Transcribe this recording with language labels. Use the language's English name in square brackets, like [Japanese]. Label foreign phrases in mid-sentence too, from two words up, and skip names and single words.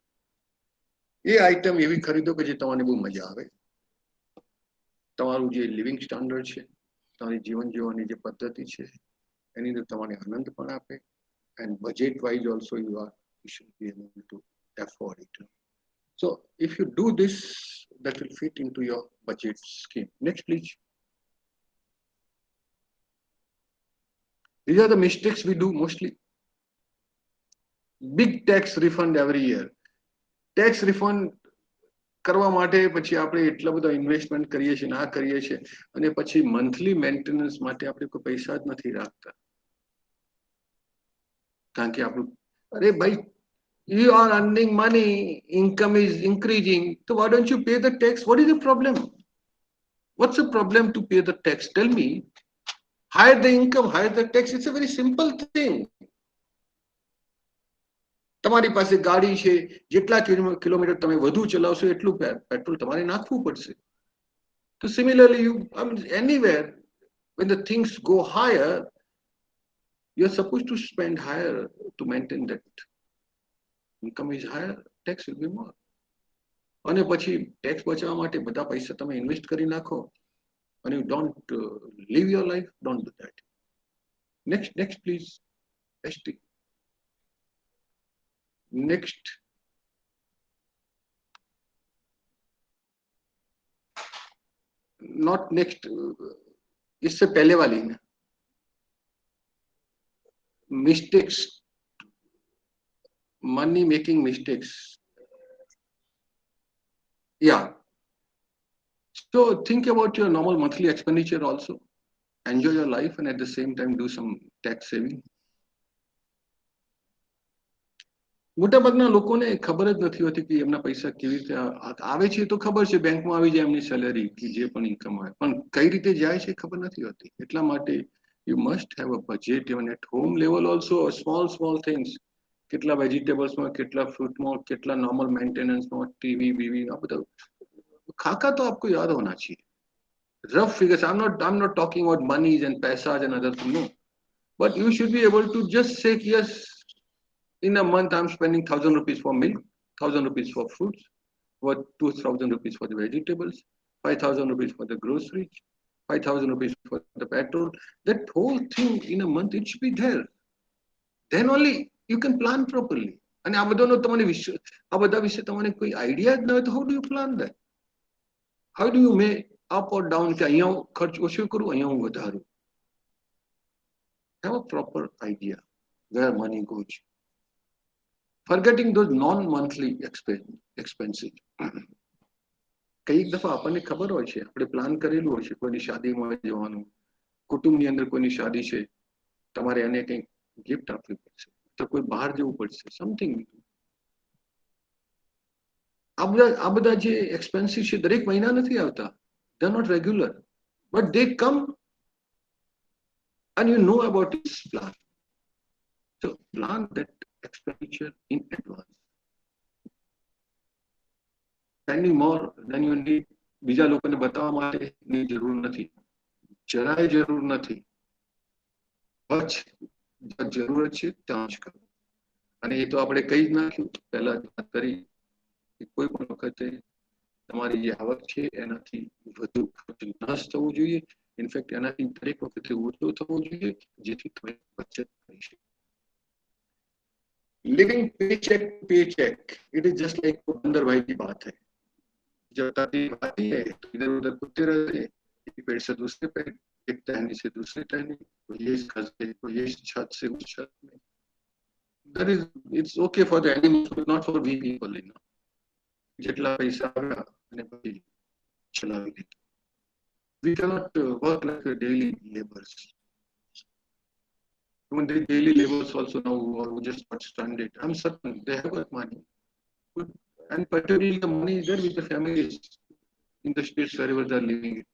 [Hindi] ये आइटम [Gujarati] એવી ખરીદો કે જે તમને બહુ મજા આવે, તમારું જે [English] living standard [Gujarati] છે, તમારી જીવન જીવવાની જે પદ્ધતિ છે એની અંદર તમને આનંદ પણ આપે, [English] and budget wise also you should be able to afford it. So if you do this, that will fit into your budget scheme. Next please. These are the mistakes we do mostly. Big tax refund every year. Tax refund [Gujarati] કરવા માટે પછી આપણે એટલા બધા ઇન્વેસ્ટમેન્ટ કરીએ છીએ, આ કરીએ છીએ, અને પછી મંથલી મેન્ટેનન્સ માટે આપણે કોઈ પૈસા જ નથી રાખતા. કારણ કે આપણું, અરે ભાઈ, [English] you are earning money, income is increasing, so why don't you pay the tax? What is the problem? What's the problem to pay the tax? Tell me. Higher the income, higher the tax. It's a very simple thing. [Gujarati] તમારી પાસે ગાડી છે, જેટલા કિલોમીટર તમે વધુ ચલાવશો એટલું પેટ્રોલ તમારે નાખવું પડશે. [English] તો similarly you anywhere when the things go higher, you're supposed to spend higher to maintain that. Income is higher, tax will be more. [Gujarati] અને પછી ટેક્સ બચાવવા માટે બધા પૈસા તમે ઇન્વેસ્ટ કરી નાખો [English] and you don't live your life, don't do that. Next please. ST. Next. Not next, [Hindi] इससे पहले वाली ना, [English] mistakes, money making mistakes. Yeah. So think about your normal monthly expenditure also. Enjoy your life and at the same time do some tax saving. [Gujarati] મોટાભાગના લોકોને ખબર જ નથી હોતી કે એમના પૈસા કેવી રીતે આવે છે. તો ખબર છે બેંકમાં આવી જાય એમની સેલેરી કે જે પણ ઇન્કમ હોય, પણ કઈ રીતે જાય છે ખબર નથી હોતી. એટલા માટે [English] you must have a budget even at home level also. Small things, [Gujarati] કેટલા વેજીટેબલ્સમાં, કેટલા ફ્રૂટમાં, કેટલા નોર્મલ મેન્ટેનન્સમાં, ટીવી બીવી, આ બધા ખાકા તો [Hindi] आपको याद होना चाहिए. [English] Rough figures. I'm not talking about monies and paisas and other things, no, but you should be able to just say yes, in a month I'm spending 1,000 rupees for milk, 1,000 rupees for fruits, what 2,000 rupees for the vegetables, 5,000 rupees for the groceries, 5,000 rupees for the petrol. That whole thing in a month, it should be there. Then only you can plan properly. [Gujarati] And આ બધાનો તમને આ બધા વિશે તમને કોઈ આઈડિયા જ ન હોય તો [English] how do you plan that? How do you make up or down [Gujarati] કે અહીંયા ખર્ચ ઓછો કરું, અહીંયા હું વધારું? [English] Have a proper idea where money goes. Forgetting those non-monthly expenses. [Gujarati] કઈક દફા આપણને ખબર હોય છે, આપણે પ્લાન કરેલું હોય છે, કોઈની શાદીમાં જવાનું, કુટુંબની અંદર કોઈની શાદી છે, તમારે એને કંઈક ગિફ્ટ આપવી પડશે, તો કોઈ બહાર જવું પડશે, સમથિંગ. આ બધા જે એક્સપેન્સિવ છે દરેક મહિના નથી આવતા. [English] They are not regular, but they come and you know about this plan. So plan that expenditure in advance. Spending more than you need [Gujarati] બીજા લોકોને બતાવવા માટેની જરૂર નથી, જરાય જરૂર નથી. બસ જરૂરત છે ત્યાં જ કરો. અને એ તો આપણે કહી જ નાખ્યું પહેલા વાત કરી કે કોઈ પણ વખતે તમારી જે આવક છે એનાથી વધુ ખર્ચ ન થવો જોઈએ. ઇનફેક્ટ એનાથી દરેક વખતે ઓછો થવો જોઈએ, જેથી તમે બચત કરી શકો. [English] living paycheck paycheck, it is just like [Hindi] बंदर भाई की बात है. जब ताती आती है तो इधर उधर कुत्ते रहते हैं, एक पेड़ से दूसरे पेड़, एक टहनी से दूसरे टहनी, कोई ये छत से, कोई ये छत से उस छत में. [English] That is, it's okay for the animals, but not for we people, you know. [Gujarati] જેટલા પૈસા આવ્યા અને પછી ચલાવી દીધું. [English] We cannot work like a daily laborers. Even the daily laborers also now who just got stranded, I'm certain they have got money. And particularly the money is there with the families in the states wherever they are living it.